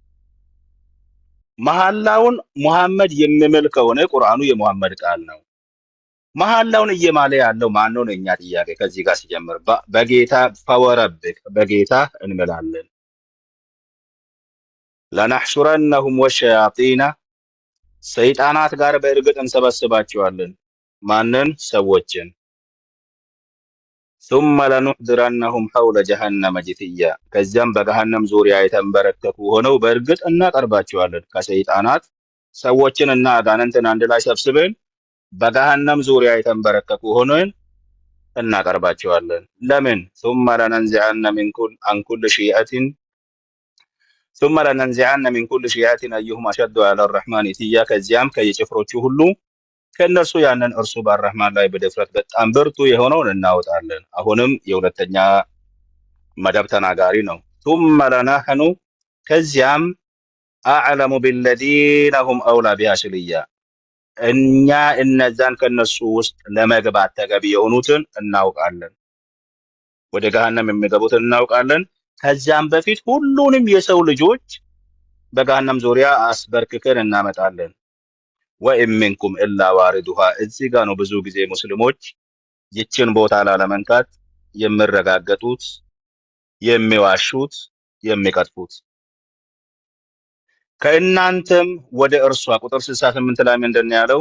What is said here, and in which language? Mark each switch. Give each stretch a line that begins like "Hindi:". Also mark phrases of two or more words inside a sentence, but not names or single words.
Amharic: መሐላውን ሙሐመድ የሚምል ከሆነ ቁርአኑ የሙሐመድ ቃል ነው። መሐላውን እየማለ ያለው ማን ነው? እኛ ጥያቄ ከዚህ ጋር ሲጀምር በጌታ ፈወረብክ በጌታ እንምላለን።
Arabic: لنحشرنهم والشياطين
Amharic: ሰይጣናት ጋር በእርግጥ እንሰበስባቸዋለን። ማንን? ሰዎችን።
Arabic: ثم لنحضرنهم حول جهنم جثيا
Amharic: ከዚያም በገሃነም ዙሪያ የተንበረከኩ ሆነው በእርግጥ እናቀርባቸዋለን። ከሰይጣናት ሰዎችን እና አጋንንትን አንድ ላይ ሰብስበን በገሃነም ዙሪያ የተንበረከኩ ሆነን እናቀርባቸዋለን። ለምን?
Arabic: ثم لننزعن من كل شيعة أيهم أشد على الرحمن عتيا
Amharic: ከዚያም ከየጭፍሮቹ ሁሉ ከነሱ ያንን እርሱ በረህማን ላይ በድፍረት በጣም ብርቱ የሆነውን እናወጣለን። አሁንም የሁለተኛ መደብ ተናጋሪ ነው።
Arabic: ثم لنحن
Amharic: ከዚያም
Arabic: أعلم بالذين هم أولى بها صليا
Amharic: እኛ እነዛን ከነሱ ውስጥ ለመግባት ተገቢ የሆኑትን እናውቃለን። ወደ ገሃነም የሚገቡትን እናውቃለን። ከዚያም በፊት ሁሉንም የሰው ልጆች በገሃነም ዙሪያ አስበርክከን እናመጣለን።
Arabic: وإن منكم إلا واردها
Amharic: እዚህ ጋር ነው ብዙ ጊዜ ሙስሊሞች ይችን ቦታ ላለመንካት የሚረጋገጡት፣ የሚዋሹት፣ የሚቀጥፉት። ከእናንተም ወደ እርሷ ቁጥር 68 ላይ ምንድን ነው ያለው?